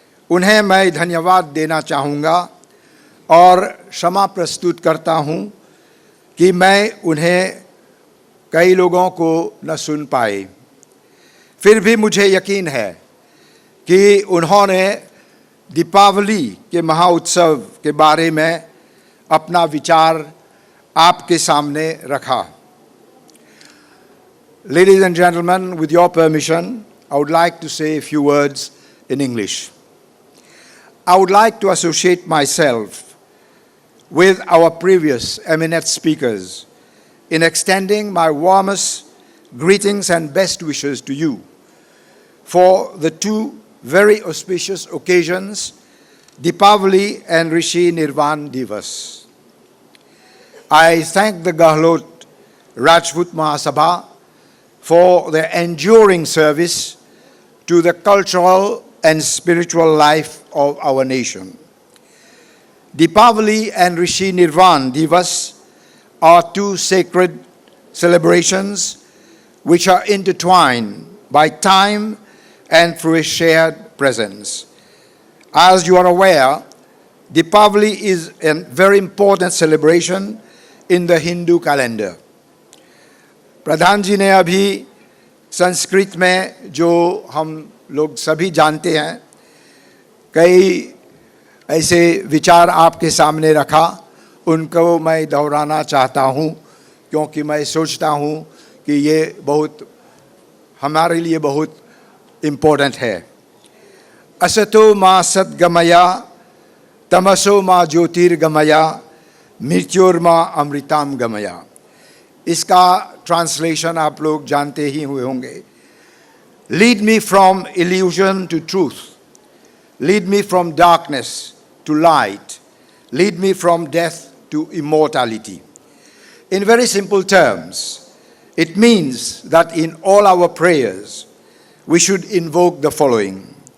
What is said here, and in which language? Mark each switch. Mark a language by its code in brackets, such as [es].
[hi] उन्हें मैं धन्यवाद देना चाहूँगा और क्षमा प्रस्तुत करता हूँ कि मैं उन्हें कई लोगों को न सुन पाए। फिर भी मुझे यकीन है कि उन्होंने दीपावली के महाउत्सव के बारे में अपना विचार आपके सामने रखा। [en] Ladies and gentlemen, with your permission, I would like to say a few words in English. I would like to associate myself with our previous eminent speakers in extending my warmest greetings and best wishes to you for the two very auspicious occasions, Deepavali and Rishi Nirvan Divas. I thank the Gahlot Rajput Mahasabha for their enduring service to the cultural and spiritual life of our nation. Deepavali and Rishi Nirvan Divas are two sacred celebrations which are intertwined by time and through a shared presence. As you are aware, Deepavali is a very important celebration in the Hindu calendar. [hi] प्रधान जी ने अभी संस्कृत में, जो हम लोग सभी जानते हैं, कई ऐसे विचार आपके सामने रखा, उनको मैं दोहराना चाहता हूँ क्योंकि मैं सोचता हूँ कि ये बहुत हमारे लिए बहुत इम्पोर्टेंट है। [sa] असतो मा सद्गमया तमसो मा ज्योतिर्गमया मृत्योर्मा अमृताम गमया। [hi] इसका ट्रांसलेशन आप लोग जानते ही हुए होंगे। [en] Lead me from illusion to truth. Lead me from darkness to light. Lead me from death to immortality. In very simple terms, it means that in all our prayers, we should invoke the following.